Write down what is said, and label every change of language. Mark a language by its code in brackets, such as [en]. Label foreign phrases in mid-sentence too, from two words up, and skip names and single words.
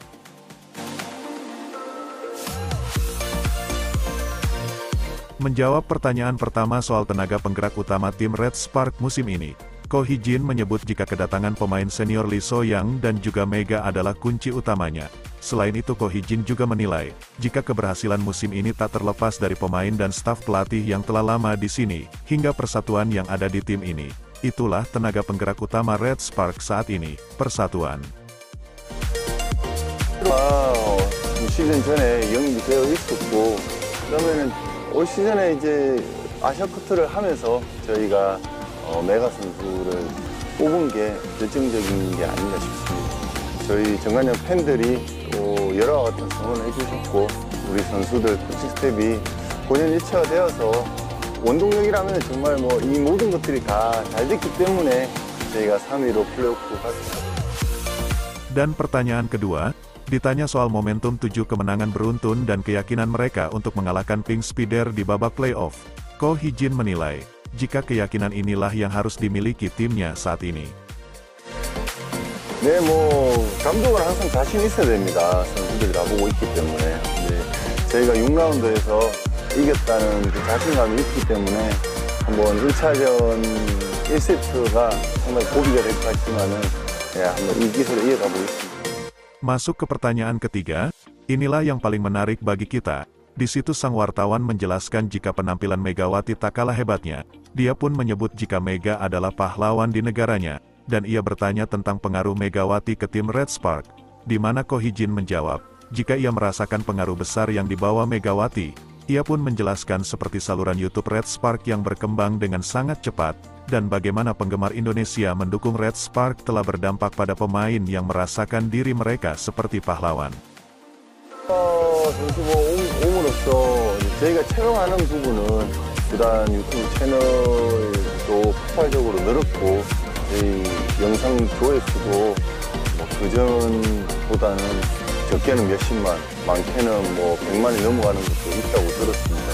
[id] Menjawab pertanyaan pertama soal tenaga penggerak utama tim Red Spark musim ini, Ko Hee-jin menyebut jika kedatangan pemain senior Lee So-young dan juga Mega adalah kunci utamanya. Selain itu Ko Hee-jin juga menilai, jika keberhasilan musim ini tak terlepas dari pemain dan staf pelatih yang telah lama di sini, hingga persatuan yang ada di tim ini. Itulah tenaga penggerak utama Red Spark saat ini, persatuan. [ko] 시즌 전에 영입이 되어 있었고, 그러면은 올 시즌에 이제 아시아컵을 하면서 저희가 메가 선수를 뽑은 게 결정적인 게 아닌가 싶습니다. 저희 정관장 팬들이 또 여러 같은 성원을 해주셨고, 우리 선수들 코칭 스텝이 본연일체화되어서 원동력이라면 정말 뭐 이 모든 것들이 다 잘 됐기 때문에 저희가 3위로 플레이오프 갔습니다. [id] Dan pertanyaan kedua, ditanya soal momentum 7 kemenangan beruntun dan keyakinan mereka untuk mengalahkan Pink Spider di babak playoff, Ko Hee-jin menilai, jika keyakinan inilah yang harus dimiliki timnya saat ini. [ko] 네, 뭐 감독은 항상 자신 있어야 됩니다. 선수들이 다 보고 있기 때문에. 네, 저희가 6라운드에서 이겼다는 그 자신감이 있기 때문에 한번 1차전 1세트가 상당히 고비가 될 것 같지만은 한번 이 기세로 이어가 보겠습니다. [id] Masuk ke pertanyaan ketiga, inilah yang paling menarik bagi kita. Di situ sang wartawan menjelaskan jika penampilan Megawati tak kalah hebatnya. Dia pun menyebut jika Mega adalah pahlawan di negaranya, dan ia bertanya tentang pengaruh Megawati ke tim Red Spark, di mana Ko Hee-jin menjawab, jika ia merasakan pengaruh besar yang dibawa Megawati. Ia pun menjelaskan seperti saluran YouTube Red Spark yang berkembang dengan sangat cepat, dan bagaimana penggemar Indonesia mendukung Red Spark telah berdampak pada pemain yang merasakan diri mereka seperti pahlawan. [ko] 선수 옴으로써 저희가 채용하는 부분은 구단 유튜브 채널도 폭발적으로 늘었고 저희 영상 조회수도 뭐 그전보다는 적게는 몇십만, 많게는 뭐 100만이 넘어가는 것도 있다고 들었습니다.